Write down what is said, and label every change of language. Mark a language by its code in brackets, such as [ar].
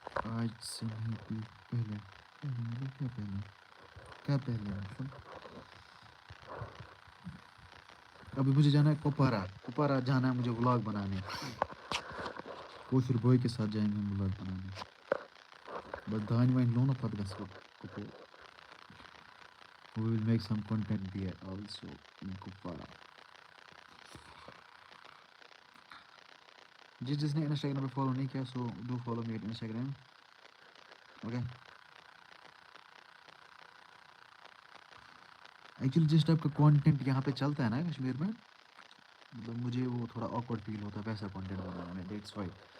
[ur] آج سے نہیں پہلے مطلب کیا پہلے مطلب ابھی مجھے جانا ہے کپوارہ جانا ہے مجھے ولاگ بنانے. کوشر بوائے کے ساتھ جائیں گے ہم ولاگ بنانے. [ks] بس دانہِ وانہِ لوٗنہٕ پتہٕ گژھو Kapoor. [en] We will make some content there also in Kupwara. [ur] جس نے انسٹاگرام پہ فالو نہیں کیا [en] So do follow me at Instagram. [ur] Okay. Actually جس ٹائپ کا کانٹینٹ یہاں پہ چلتا ہے نا کشمیر میں, مطلب مجھے وہ تھوڑا آکورڈ فیل ہوتا ہے ویسا کانٹینٹ بنانے میں. That's why.